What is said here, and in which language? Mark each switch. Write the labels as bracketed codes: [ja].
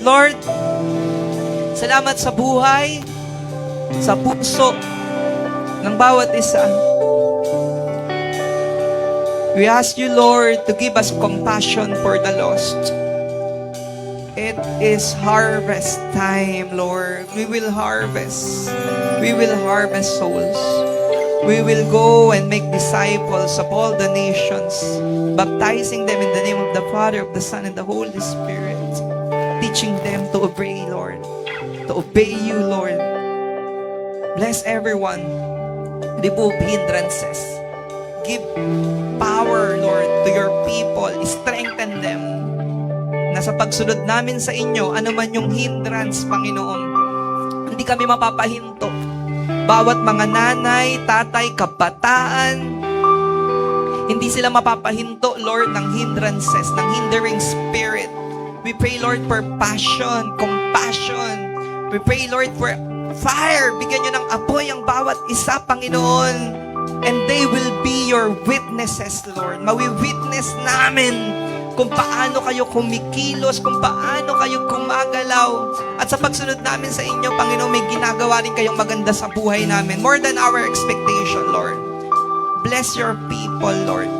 [tl] Lord, salamat sa buhay, sa puso ng bawat isa. [en] We ask you, Lord, to give us compassion for the lost. It is harvest time, Lord. We will harvest. We will harvest souls. We will go and make disciples of all the nations, baptizing them in the name of the Father, of the Son, and the Holy Spirit, teaching them to obey, Lord, to obey you, Lord. Bless everyone. Remove hindrances. Give power, Lord, to your people. Strengthen them [tl] na sa pagsunod namin sa inyo, ano man yung hindrance, Panginoon, hindi kami mapapahinto. Bawat mga nanay, tatay, kabataan, hindi sila mapapahinto, Lord, ng hindrances, ng [en] hindering spirit. We pray, Lord, for passion, compassion. We pray, Lord, for fire. [tl] Bigyan nyo ng apoy ang bawat isa, Panginoon. [en] And they will be your witnesses, Lord. [tl] Mawi-witness namin kung paano kayo kumikilos, kung paano kayo gumagalaw. At sa pagsunod namin sa inyo, Panginoon, may ginagawa rin kayong maganda sa buhay namin. [en] More than our expectation, Lord. Bless your people, Lord.